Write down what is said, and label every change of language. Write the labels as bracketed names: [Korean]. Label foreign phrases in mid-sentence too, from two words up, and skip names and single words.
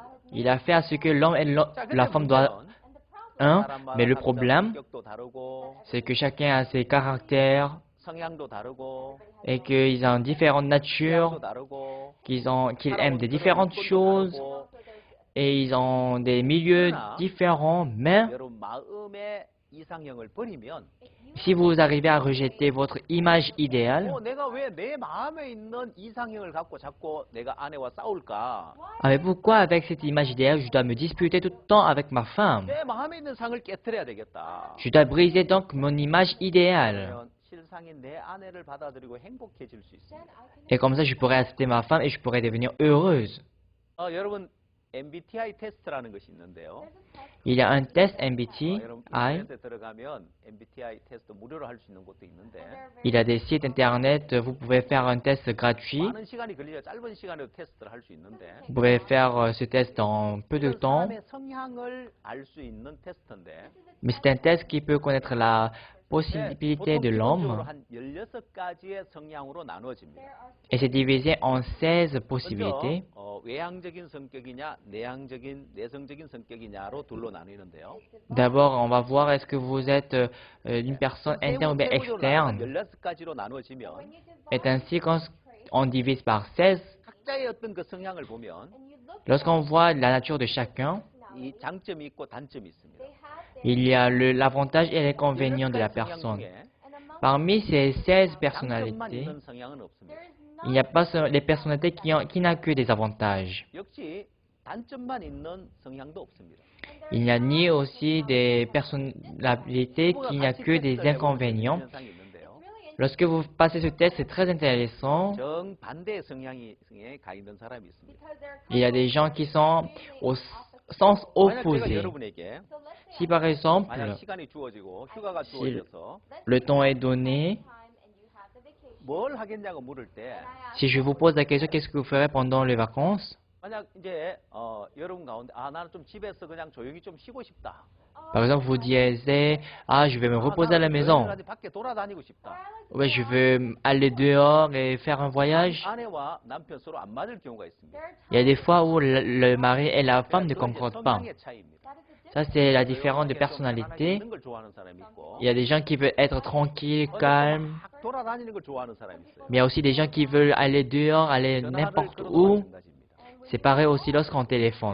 [French] il a fait à ce que l'homme et [Korean] 자, 근데 [French] la femme doivent un, mais le problème, [Korean] 성격도 다르고 [French] c'est que chacun a ses caractères [Korean] 성향도 다르고 [French] et qu'ils ont différentes natures, [Korean] 취향도 다르고 [French] qu'ils aiment des différentes choses et ils ont des milieux différents. Mais [Korean] 여러분 마음의 이상형을 버리면 [French] si vous arrivez à rejeter votre image idéale, [Korean] 내가 왜 내 마음에 있는 이상형을 갖고 자꾸 내가 아내와 싸울까? [French] ah, mais pourquoi avec cette image idéale je dois me disputer tout le temps avec ma femme? [Korean] 내 마음에 있는 상을 깨뜨려야 되겠다. [French] Je dois briser donc mon image idéale. [Korean] 그러면 실상인 내 아내를 받아들이고 행복해질 수 있습니다. [French] Et comme ça, je pourrais accepter ma femme et je pourrais devenir heureuse. [Korean] 여러분 MBTI 테스트라는 것이 있는데요. [French] Il y a un test [Korean] 여러분 MBTI. 인터넷에 들어가면 MBTI 테스트 무료로 할 수 있는 곳도 있는데 [French] Il y a des sites internet, vous pouvez faire un test gratuit. [Korean] 많은 시간이 걸리죠. 짧은 시간에도 테스트를 할 수 있는데 [French] Vous pouvez faire ce test en peu de [Korean] 그 [French] temps. [Korean] 사람의 성향을 알 수 있는 테스트인데 [French] Mais c'est un test qui peut connaître la possibilité de [Korean] 기본적으로 [French] l'homme. [Korean] 한 16가지의 성향으로 나누어집니다. [French] Et c'est divisé en 16 [Korean] 먼저 [French] possibilités. [Korean] 외향적인 성격이냐 내성적인 성격이냐로 둘로 나뉘는데요. [French] D'abord, on va voir est-ce que vous êtes une personne interne ou bien externe. [Korean] 16가지로 나누어지면 [French] Et ainsi, quand on divise par 16, [Korean] 각자의 어떤 그 성향을 보면 [French] lorsqu'on voit la nature de chacun, [Korean] 이 장점이 있고 단점이 있습니다. [French] il y a l'avantage et l'inconvénient de la [Korean] 16가지 성향 [French] personne. [Korean] 중에 [French] Parmi ces 16 [Korean] 장점만 [French] personnalités, [Korean] 있는 성향은 없습니다. [French] il n'y a pas les personnalités qui n'ont que des avantages. [Korean] 역시 단점만 있는 성향도 없습니다. [French] Il n'y a ni aussi des personnalités qui n'ont que des inconvénients. [Korean] 현상이 있는데요. [French] Lorsque vous passez ce test, c'est très intéressant. [Korean] 정반대의 성향에 가 있는 사람이 있습니다. [French] Il y a des gens qui sont au sens [Korean] 만약 제가 [French] opposé. [Korean] 여러분에게 [French] Si par exemple, [Korean] 만약 시간이 주어지고 휴가가 [French] si [Korean] 주어져서 [French] le temps est donné, [Korean] 뭘 하겠냐고 물을 때 [French] si je vous pose la question, qu'est-ce que vous ferez pendant les vacances? [Korean] 만약 이제 여러분 가운데 나는 좀 집에서 그냥 조용히 좀 쉬고 싶다. [French] Par exemple, vous disiez, ah, je vais me reposer à la maison. [Korean] 여행을 하지 밖에 돌아다니고 싶다. [French] Ouais, je veux aller dehors et faire un voyage. [Korean] 아내와 남편 서로 안 맞을 경우가 있습니다. [French] Il y a des fois où le mari et la femme ne [Korean] 그건 이제 [French] concordent pas. [Korean] 성향의 차이입니다. [French] Ça, c'est la différence de [Korean] 조용하게 좀 [French] personnalité. [Korean] 있는 걸 좋아하는 사람이 있고 [French] Il y a des gens qui veulent être tranquilles, calmes. [Korean] 막 돌아다니는 걸 좋아하는 사람이 있어요. [French] Mais il y a aussi des gens qui veulent aller dehors, aller [Korean] 전화를 [French] n'importe [Korean] 걸어도 [French] où. [Korean] 마찬가지입니다. [French] C'est pareil aussi lorsqu'on téléphone.